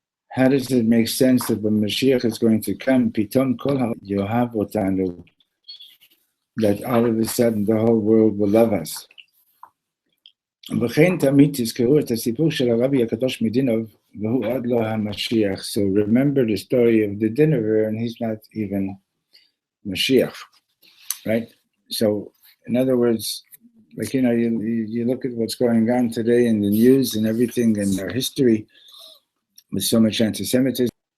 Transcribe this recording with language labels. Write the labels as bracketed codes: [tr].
[en] How does it make sense that when Mashiach is going to come, [he] Pitom Kol Yohav Otanu, [en] that all of a sudden the whole world will love us. [he] וכן תמיד תזכרו את הסיפור של הרבי הקדוש מדינוב, והוא עוד לא המשיח. [en] So remember the story of the Dinover, and he's not even Mashiach, right? So, in other words, like, you look at what's going on today in the news and everything in our history with so much anti-Semitism.